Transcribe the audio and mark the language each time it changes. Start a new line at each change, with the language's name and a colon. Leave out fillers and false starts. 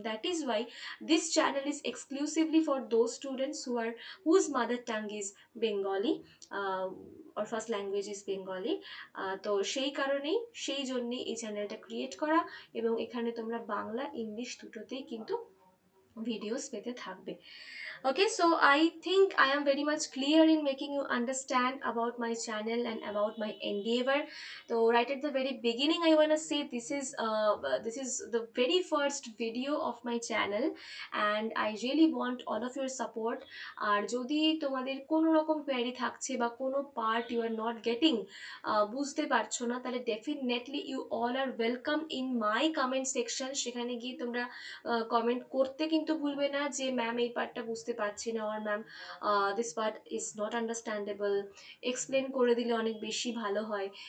English: That is why this channel is exclusively for those students whose mother tongue is Bengali, or first language is Bengali.
Bangla: তো সেই কারণেই, সেই জন্যেই এই চ্যানেলটা ক্রিয়েট করা, এবং এখানে তোমরা বাংলা, ইংলিশ দুটোতেই কিন্তু ভিডিওস পেতে থাকবে।
English: Okay, so I think I am very much clear in making you understand about my channel and about my endeavor. So right at the very beginning, I want to say this is the very first video of my channel, and I really want all of your support.
Bangla: আর যদি তোমাদের কোনো রকম query থাকছে বা কোনো part
English: you are not getting,
Bangla: বুঝতে পারছো না, তাহলে
English: Definitely you all are welcome in my comment section.
Bangla: সেখানে গিয়ে তোমরা কমেন্ট করতে কিন্তু ভুলবে না যে ম্যাম এই পার্টটা বুঝতে পারছি না, আর
English: ma'am this part is not understandable,
Bangla: explain করে দিলে অনেক বেশি ভালো হয়।